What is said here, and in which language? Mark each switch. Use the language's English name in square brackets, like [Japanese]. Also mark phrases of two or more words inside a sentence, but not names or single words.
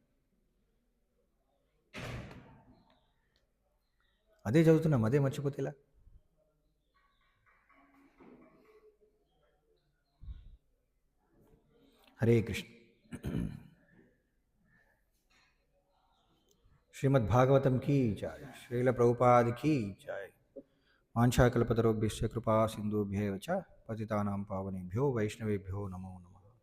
[Telugu] అదే చదువుతున్నాం, అదే మర్చిపోతే ఇలా. [Sanskrit] హరే కృష్ణ. [Hindi] श्रीमद्भागवतम् की जय. श्रील प्रभुपाद की जय. [Sanskrit] వాంఛాకల్పతరుభ్యశ్చ కృపా సింధుభ్యేవ చ పతితానాం పావనేభ్యో వైష్ణవేభ్యో నమో నమః.